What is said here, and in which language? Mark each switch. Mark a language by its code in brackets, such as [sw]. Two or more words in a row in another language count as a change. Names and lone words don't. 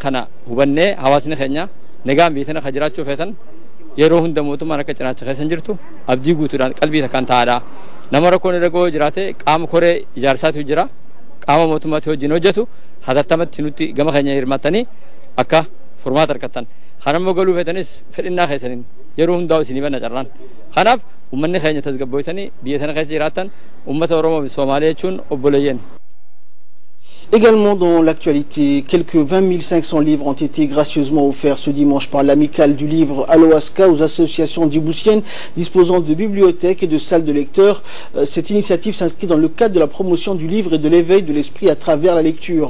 [om] kana hubannee hawaasni keenya nagaan biyya kana jiraachuu feetan yeroo hunda mootummaan akka cinaacha keessan jirtu abdii guutuudhaan qalbii takkaan taa'aadha nama rakkoon irra ga'oo jiraate qaama koree ijaarsaatu jira qaama mootummaatti wajjin hojjetu hatattamatti nutti gama keenya hirmaatanii akka furmaata argatan kanammoo galuu feetanis fedhinnaa keessaniin yeroo hundaa isinii banna carraan kanaaf ummanni keenya tasgabbootanii biyya sana keessa jiraatan ummata Oromoo fi Soomaaliyaa jechuun obboleeyyan. [fr] Également dans l'actualité, quelques 20 500 livres ont été gracieusement offerts ce dimanche par l'amicale du livre Aloaska aux associations djiboutiennes disposant de bibliothèques et de salles de lecteurs. Cette initiative s'inscrit dans le cadre de la promotion du livre et de l'éveil de l'esprit à travers la lecture.